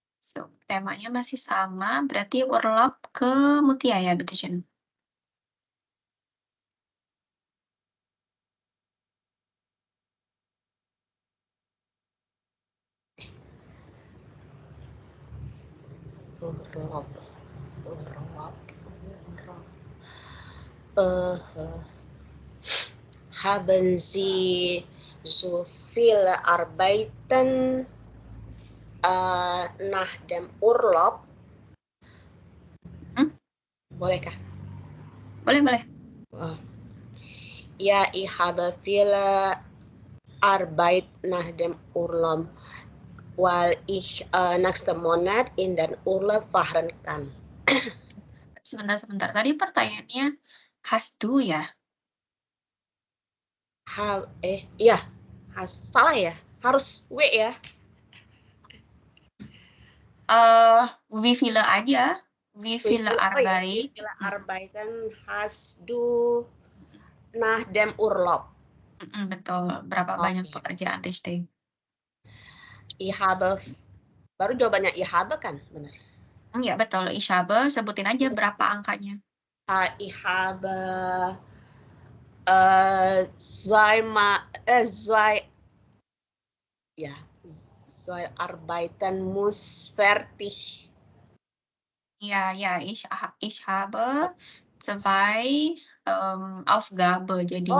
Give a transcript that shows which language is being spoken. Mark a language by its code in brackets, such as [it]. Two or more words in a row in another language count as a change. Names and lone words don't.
[id] So, temanya masih sama, berarti Urlaub ke Mutia ya, [de] bitteschön. Urlaub. Haben Sie so viele Arbeiten nach dem Urlaub? [id] Bolehkah? Boleh. [de] Ja, ich habe viele Arbeit nach dem Urlaub, weil ich nächsten Monat in den Urlaub fahren kann. [id] Sebentar. Tadi pertanyaannya [de] hast du [id] ya? Ya, salah ya. Harus W ya. [de] Wie viele aja? Wie viele Arbeit? Wie viele Arbeiten hast du nach dem Urlaub? [id] Betul. Berapa banyak pekerjaan, Riste? [de] Ich habe, [id] baru jawabannya [de] ich habe [id] kan? Benar. Ya, betul. [de] Ich habe, [id] sebutin aja berapa angkanya. [de] Ich habe zwei Arbeiten muss fertig. Ja, ich habe zwei Aufgabe jadinya